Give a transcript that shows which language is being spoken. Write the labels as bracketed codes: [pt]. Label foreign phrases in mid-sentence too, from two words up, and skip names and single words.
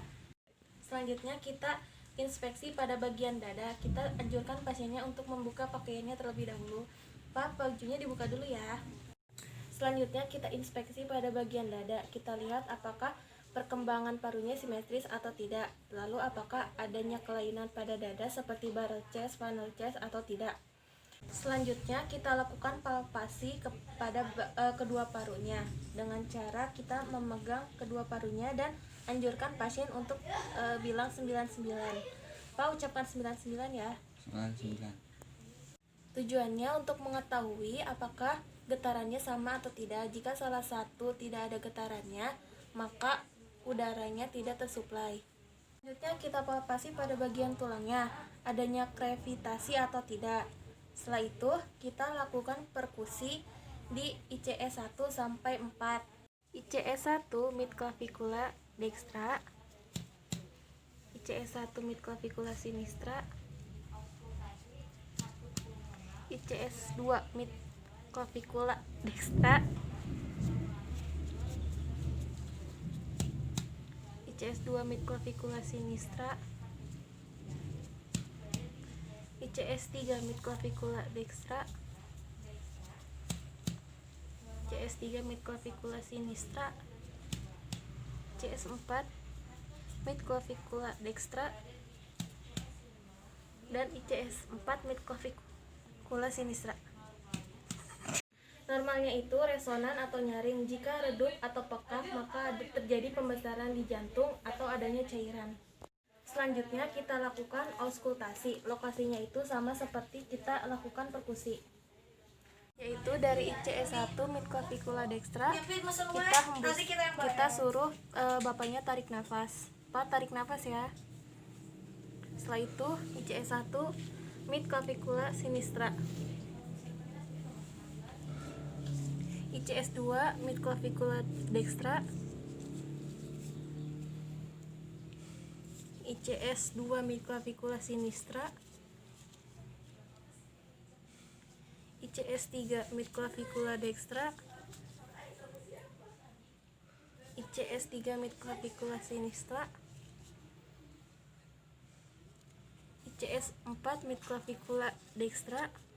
[id] Selanjutnya kita inspeksi pada bagian dada. Kita anjurkan pasiennya untuk membuka pakaiannya terlebih dahulu. Pak, bajunya dibuka dulu ya. Selanjutnya kita inspeksi pada bagian dada. Kita lihat apakah perkembangan parunya simetris atau tidak. Lalu apakah adanya kelainan pada dada seperti [en] barrel chest, funnel chest [id] atau tidak. Selanjutnya kita lakukan palpasi kepada kedua parunya dengan cara kita memegang kedua parunya dan anjurkan pasien untuk bilang 99. Pak, ucapkan 99 ya. 99. Tujuannya untuk mengetahui apakah getarannya sama atau tidak. Jika salah satu tidak ada getarannya, maka udaranya tidak tersuplai. Selanjutnya kita palpasi pada bagian tulangnya, adanya krevitasi atau tidak. Setelah itu kita lakukan perkusi di ICS 1 sampai 4. [la] ICS 1 midclavicula dextra, ICS 1 midclavicula sinistra, ICS 2 midclavicula dextra, ICS 2 midclavicula sinistra, ICS 3 midclavicula dextra, ICS 3 midclavicula sinistra, ICS 4 midclavicula dextra, dan ICS 4 midclavicula sinistra. [id] Normalnya itu resonan atau nyaring. Jika redup atau pekak, maka terjadi pembesaran di jantung atau adanya cairan. Selanjutnya kita lakukan auskultasi. Lokasinya itu sama seperti kita lakukan perkusi, yaitu dari ICS 1 [la] midclavicula dextra [id] kita suruh bapaknya tarik nafas. Pak, tarik nafas ya. Setelah itu ICS 1 [la] midclavicula sinistra, ICS 2 midclavicula dextra, ICS 2 midclavicula sinistra, ICS 3 midclavicula dextra, ICS 3 midclavicula sinistra, ICS 4 midclavicula dextra,